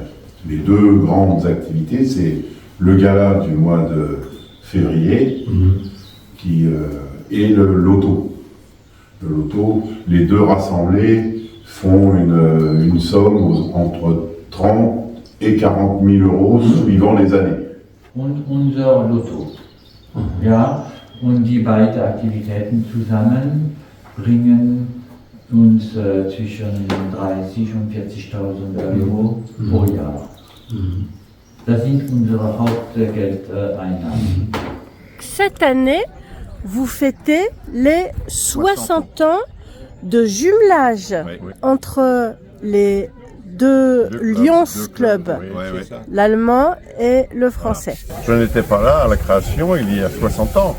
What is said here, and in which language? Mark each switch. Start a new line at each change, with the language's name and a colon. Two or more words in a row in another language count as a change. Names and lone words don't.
French: Les deux grandes activités, c'est le gala du mois de février, qui est le loto. Le loto, les deux rassemblés font une somme entre 30 et 40 000 euros suivant les années.
German: Und unser Lotto. Ja, und die beiden Aktivitäten zusammen bringen uns zwischen 30 und 40.000 Euro pro Jahr. Das sind unsere Hauptgeldeinnahmen.
French: Cette année, vous fêtez les 60 ans de jumelage entre les deux Lions Club, l'allemand et le français. Je n'étais pas là à la création il y a 60 ans.